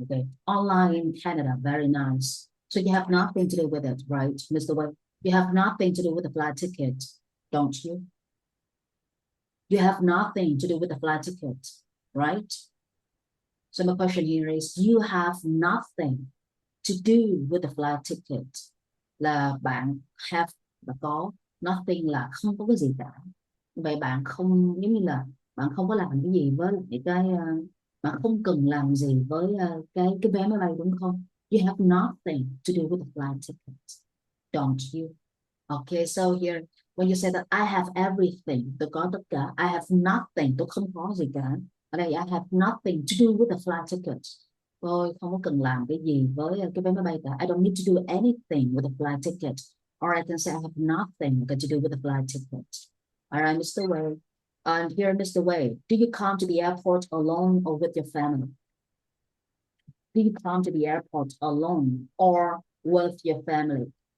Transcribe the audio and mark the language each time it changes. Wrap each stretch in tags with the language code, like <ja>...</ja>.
<en>Okay, online in Canada. Very nice. So you have nothing to do with it, right, Mr. Webb? You have nothing to do with the flight ticket, don't you? You have nothing to do with the flight ticket, right? So my question here is, you have nothing to do with the flight ticket.</en> <vi>Là bạn have là có, nothing là không có cái gì cả. Vậy bạn không, giống như là bạn không có làm cái gì với lại bạn không cần làm gì với cái vé máy bay, đúng không?</vi> <en>You have nothing to do with the flight ticket, don't you? Okay, so here when you say that I have everything,</en> <vi>tôi có tất cả,</vi> <en>I have nothing,</en> <vi>tôi không có gì cả. Ở đây</vi> <en>I have nothing to do with the flight ticket.</en> <vi>Tôi không có cần làm cái gì với cái vé máy bay cả.</vi> <en>I don't need to do anything with the flight ticket. Or I can say I have nothing to do with the flight ticket. All right, Mr. Wei. And here, Mr. Wei, do you come to the airport alone or with your family? Do you come to the airport alone or with your family?</en>